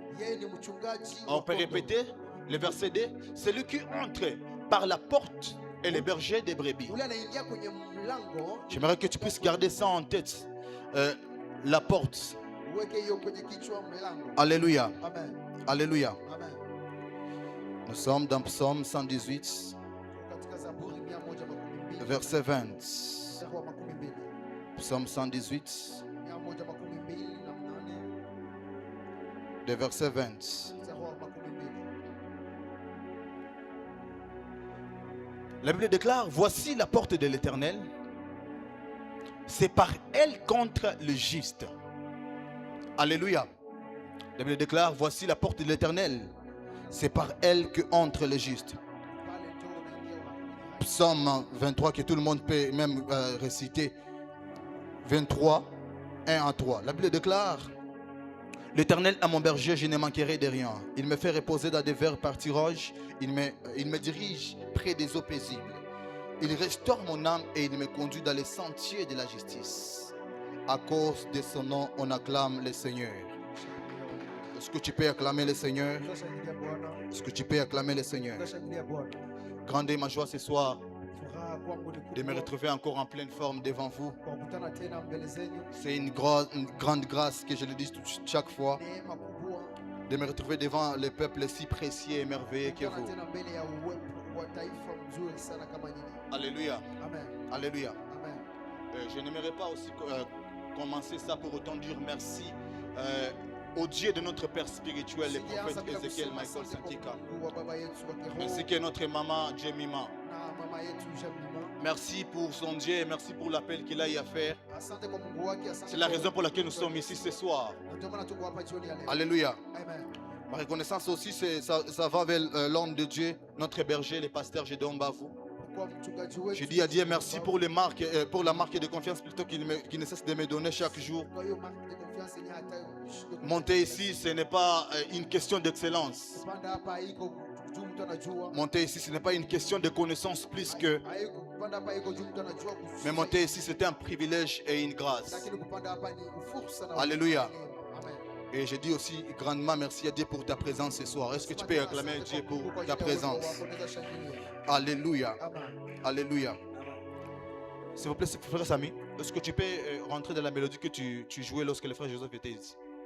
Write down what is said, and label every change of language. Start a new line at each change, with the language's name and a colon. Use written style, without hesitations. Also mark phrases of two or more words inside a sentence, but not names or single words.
French: On peut répéter le verset 2. Celui qui entre par la porte est le berger des brebis. J'aimerais que tu puisses garder ça en tête. La porte. Alléluia. Amen. Alléluia. Amen. Nous sommes dans Psaume 118,
Swahili: Katika Zaburi 112,
French: verset 20.
Swahili: mstari wa 12.
French: Psaume 118,
Swahili: 112 na 8,
French: de verset 20.
Swahili: mstari wa 12.
French: La Bible déclare, voici la porte de l'Éternel. C'est par elle contre le juste. Alléluia. La Bible déclare, voici la porte de l'Éternel. C'est par elle que entre le juste.
Swahili: Pale ndio unaingia kwenye
French: Psaume 23 que tout le monde peut même réciter. 23, 1 à 3. La Bible déclare, l'Éternel est mon berger, je ne manquerai de rien. Il me fait reposer dans des verts pâturages. Il me dirige près des eaux paisibles. Il restaure mon âme et il me conduit dans les sentiers de la justice. À cause de son nom, on acclame le Seigneur. Est-ce que tu peux acclamer le Seigneur?
Swahili: Tunashangilia Bwana.
French: Est-ce que tu peux acclamer le Seigneur?
Swahili: Tunashangilia Bwana.
French: Grande est ma joie ce soir
Swahili: Furaha kwangu ni
French: de me
Swahili: kubwa
French: retrouver encore en pleine forme devant vous.
Swahili: kwa kukutana tena mbele zenyu.
French: C'est une grande grâce que je le dis chaque fois,
Swahili: Neema kubwa
French: de me retrouver devant le peuple si précieux et merveilleux que
Swahili: kukutana
French: vous.
Swahili: tena mbele ya uwepo wa taifa mzuri sana kama nyinyi.
French: Alléluia. Amen. Alléluia. Amen. Je n'aimerais pas aussi commencer ça pour autant dire merci au Dieu de notre Père spirituel, le
Swahili: Sijaanza
French: prophète
Swahili: bila
French: Ézéchiel
Swahili: kusema
French: Michael
Swahili: asante kwa
French: Santika,
Swahili: Mungu wa baba yetu wa kiroho
French: ainsi que notre maman Jemima.
Swahili: na mama yetu Jemima.
French: Merci pour son Dieu et merci pour l'appel qu'il a eu à faire.
Swahili: Asante kwa Mungu wake, asante
French: C'est la
Swahili: kwa
French: raison pour laquelle nous sommes ici ce soir.
Swahili: Na ndio maana tuko hapa jioni ya leo.
French: Alléluia. Amen. Ma reconnaissance aussi, ça va vers l'homme de Dieu, notre berger, le pasteur Gédéon Bavou.
Swahili: Kwa mchungaji wetu.
French: Je dis à Dieu merci pour la marque de confiance plutôt qu'il ne cesse de me donner chaque jour.
Swahili: Kwa hiyo
French: marque de confiance
Swahili: yenye hata
French: Monter ici, ce n'est pas une question d'excellence.
Swahili: kupanda hapa haiko juu mtu anajua.
French: Monter ici, ce n'est pas une question de connaissance plus que...
Swahili: Haiko kupanda hapa haiko juu mtu anajua kuhusu.
French: Mais monter ici, c'était un privilège et une grâce.
Swahili: Lakini kupanda hapa ni fursa na
French: Alléluia. Amen. Et je dis aussi grandement merci à Dieu pour ta présence ce soir. Est-ce que tu peux acclamer Dieu pour ta présence? Alléluia. Amen. Alléluia. Amen. S'il vous plaît, frère Samy, est-ce que tu peux rentrer dans la mélodie que tu jouais lorsque le frère Joseph était ici?